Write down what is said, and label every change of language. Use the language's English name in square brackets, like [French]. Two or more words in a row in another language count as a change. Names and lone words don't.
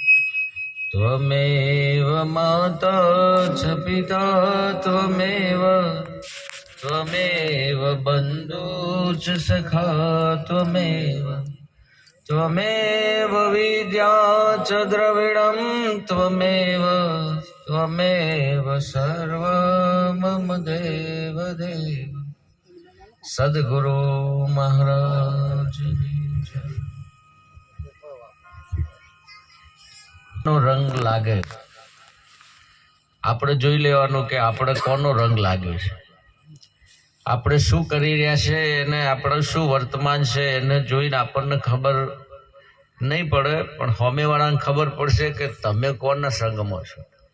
[Sanskrit] त्वमेव माता च पिता त्वमेव बन्धु च सखा त्वमेव विद्या च द्रविणं त्वमेव सर्वं मम देव [Gujarati] सद्गुरु महाराज નો રંગ લાગે આપણે જોઈ લેવાનું કે આપણે કોનો રંગ લાગ્યો છે, આપણે શું કરી રહ્યા છે એને આપણે શું વર્તમાન છે એને જોઈને આપણને ખબર નહીં પડે, પણ સામેવાળાને ખબર પડશે કે તમે કોના સંગમાં છો.